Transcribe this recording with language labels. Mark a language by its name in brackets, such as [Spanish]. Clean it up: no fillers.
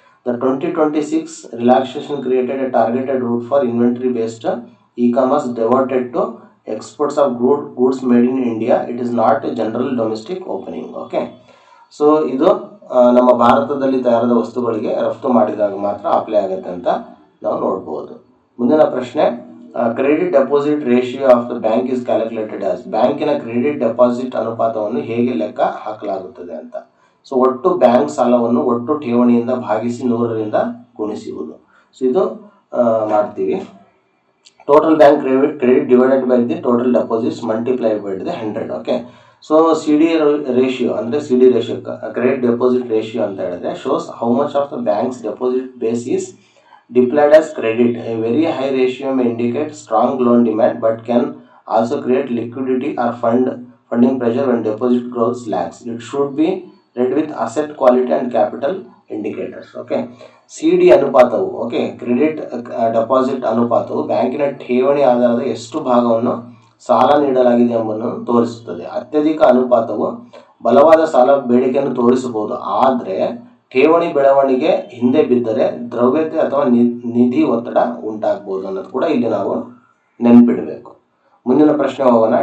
[English] The 2026 relaxation created a targeted route for inventory based e-commerce diverted to exports of goods made in India. It is not a general domestic opening. [Kannada] Okay, so ಇದು ನಮ್ಮ ಭಾರತದಲ್ಲಿ ತಯಾರಾದ ವಸ್ತುಗಳಿಗೆ ರಫ್ತು ಮಾಡಿದಾಗ ಮಾತ್ರ apply ಆಗುತ್ತೆ ಅಂತ ನಾವು ನೋಡ್ಬೋದು. ಮುಂದಿನ ಪ್ರಶ್ನೆ, [English] Credit deposit ratio of the bank is calculated as. [Kannada] ಬ್ಯಾಂಕಿನ ಕ್ರೆಡಿಟ್ ಡೆಪಾಸಿಟ್ ಅನುಪಾತವನ್ನು ಹೇಗೆ ಲೆಕ್ಕ ಹಾಕಲಾಗುತ್ತದೆ ಅಂತ. ಸೊ ಒಟ್ಟು ಬ್ಯಾಂಕ್ ಸಾಲವನ್ನು ಒಟ್ಟು ಠೇವಣಿಯಿಂದ ಭಾಗಿಸಿ 100ರಿಂದ ಗುಣಿಸುವುದು. ಸೊ ಇದು ಮಾಡ್ತೀವಿ. [English] Total bank credit divided by the total deposits multiplied by the 100. Okay, so CD ratio [Kannada] ಅಂದರೆ [English] CD ratio credit deposit ratio [Kannada] ಅಂತ ಹೇಳಿದ್ರೆ [English] Shows how much of the bank's deposit base is deployed as credit. A very high ratio may indicate strong loan demand but can also create liquidity or funding pressure when deposit growth lags. It should be read with asset quality and capital indicators. [Kannada] Okay, CD ಅನುಪಾತವು, okay, credit deposit ಅನುಪಾತವು ಬ್ಯಾಂಕಿನ ಠೇವಣಿ ಆಧಾರದ ಎಷ್ಟು ಭಾಗವನ್ನು ಸಾಲ ನೀಡಲಾಗಿದೆ ಎಂಬುದನ್ನು ತೋರಿಸುತ್ತದೆ. ಅತ್ಯಧಿಕ ಅನುಪಾತವು ಬಲವಾದ ಸಾಲ ಬೇಡಿಕೆಯನ್ನು ತೋರಿಸಬಹುದು, ಆದರೆ ಠೇವಣಿ ಬೆಳವಣಿಗೆ ಹಿಂದೆ ಬಿದ್ದರೆ ದ್ರವ್ಯತೆ ಅಥವಾ ನಿಧಿ ಒತ್ತಡ ಉಂಟಾಗಬಹುದು ಅನ್ನೋದು ಕೂಡ ಇಲ್ಲಿ ನಾವು ನೆನಪಿಡಬೇಕು. ಮುಂದಿನ ಪ್ರಶ್ನೆ ಹೋಗೋಣ.